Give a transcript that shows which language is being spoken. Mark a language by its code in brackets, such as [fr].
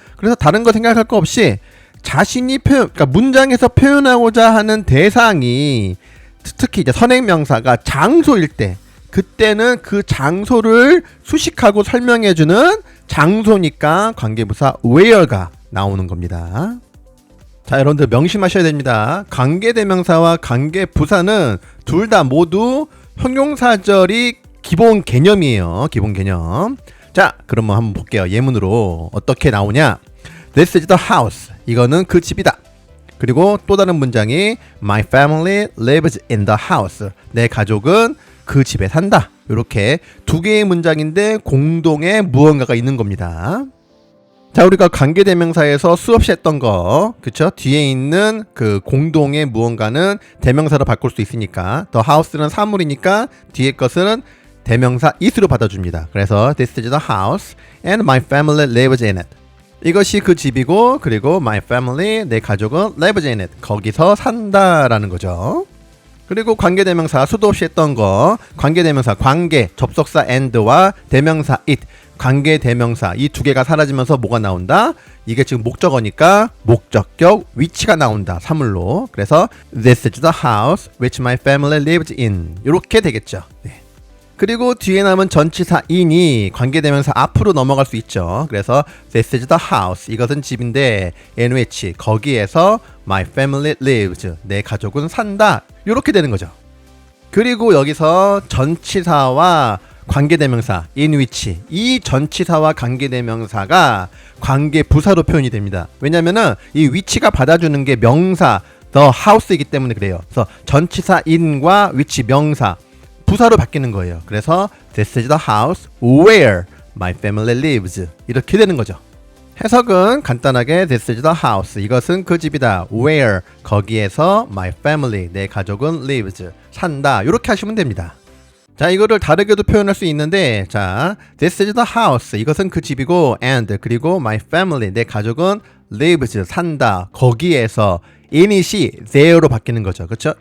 [ko] 그래서 다른 거 생각할 거 없이 자신이 그러니까 문장에서 표현하고자 하는 대상이 특히 이제 선행명사가 장소일 때, 그때는 그 장소를 수식하고 설명해주는 장소니까 관계부사 where가 나오는 겁니다. 자, 여러분들 명심하셔야 됩니다. 관계대명사와 관계부사는 둘 다 모두 형용사절이 기본 개념이에요. 기본 개념. 자, 그러면 한번 볼게요. 예문으로 어떻게 나오냐. [en] This is the house. [ko] 이거는 그 집이다. 그리고 또 다른 문장이 [en] My family lives in the house. [ko] 내 가족은 그 집에 산다. 이렇게 두 개의 문장인데 공동의 무언가가 있는 겁니다. 자, 우리가 관계대명사에서 수없이 했던 거, 그쵸? 뒤에 있는 그 공동의 무언가는 대명사로 바꿀 수 있으니까 the house는 사물이니까 뒤에 것은 대명사 it으로 받아줍니다. [en] 그래서 This is the house and my family lives in it. [ko] 이것이 그 집이고, 그리고 my family, 내 가족은 [en] lives in it. [ko] 거기서 산다라는 거죠. 그리고 관계대명사 수도 없이 했던 거, 관계대명사 관계, 접속사 and와 대명사 it, 관계대명사 이 두 개가 사라지면서 뭐가 나온다? 이게 지금 목적어니까 목적격 위치가 나온다. 사물로. 그래서 [en] This is the house which my family lives in. [ko] 이렇게 되겠죠. 네. 그리고 뒤에 남은 전치사 in이 관계대명사 앞으로 넘어갈 수 있죠. 그래서 [en] This is the house. [ko] 이것은 집인데 [en] in which [ko] 거기에서 [en] my family lives. [ko] 내 가족은 산다. 이렇게 되는 거죠. 그리고 여기서 전치사와 관계대명사 in which 이 전치사와 관계대명사가 관계부사로 표현이 됩니다. 왜냐면은 이 which가 받아주는 게 명사 the house이기 때문에 그래요. 그래서 전치사 in과 which 명사 부사로 바뀌는 거예요. 그래서 [en] This is the house where my family lives. [ko] 이렇게 되는 거죠. 해석은 간단하게 [en] This is the house. [ko] 이것은 그 집이다. Where 거기에서 my family 내 가족은 lives 산다. 이렇게 하시면 됩니다. 자, 이거를 다르게도 표현할 수 있는데, 자, [en] This is the house. [ko] 이것은 그 집이고 and 그리고 my family 내 가족은 lives 산다. 거기에서 init이 there로 바뀌는 거죠. 그렇죠?